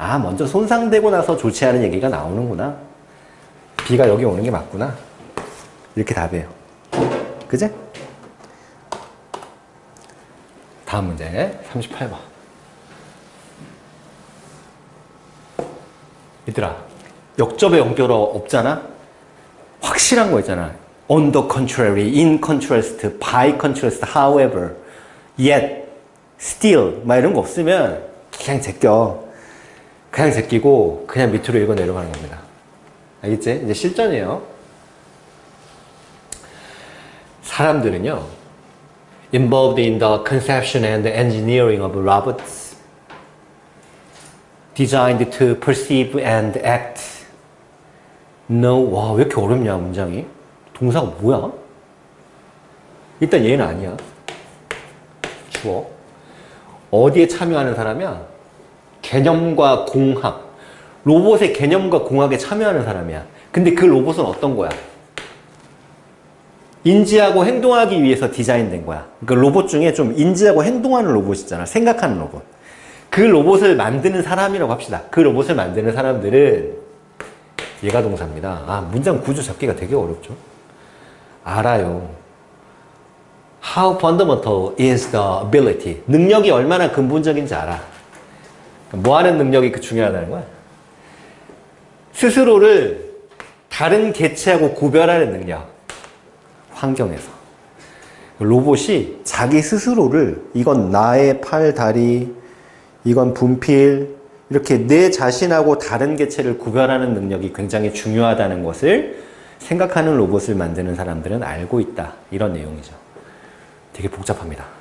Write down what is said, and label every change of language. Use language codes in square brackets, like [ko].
[ko] 먼저 손상되고 나서 조치하는 얘기가 나오는구나. B가 여기 오는 게 맞구나. 이렇게 답이에요. 그제? 다음 문제 38번. 얘들아, 역접의 연결어 없잖아? 확실한 거 있잖아. [en] On the contrary, in contrast, by contrast, however, yet, still [ko] 막 이런 거 없으면 그냥 제껴. 그냥 제끼고 그냥 밑으로 읽어 내려가는 겁니다. 알겠지? 이제 실전이에요. 사람들은요, [en] involved in the conception and engineering of robots, designed to perceive and act. [ko] No, 와, 왜 이렇게 어렵냐, 문장이? 동사가 뭐야? 일단 얘는 아니야. 주어. 어디에 참여하는 사람이야? 개념과 공학. 로봇의 개념과 공학에 참여하는 사람이야. 근데 그 로봇은 어떤 거야? 인지하고 행동하기 위해서 디자인된 거야. 그러니까 로봇 중에 좀 인지하고 행동하는 로봇 있잖아. 생각하는 로봇. 그 로봇을 만드는 사람이라고 합시다. 그 로봇을 만드는 사람들은 얘가 동사입니다. 문장 구조 잡기가 되게 어렵죠. 알아요. [en] How fundamental is the ability? [ko] 능력이 얼마나 근본적인지 알아. 뭐 하는 능력이 중요하다는 거야? 스스로를 다른 개체하고 구별하는 능력. 환경에서. 로봇이 자기 스스로를, 이건 나의 팔, 다리, 이건 분필, 이렇게 내 자신하고 다른 개체를 구별하는 능력이 굉장히 중요하다는 것을 생각하는 로봇을 만드는 사람들은 알고 있다. 이런 내용이죠. 되게 복잡합니다.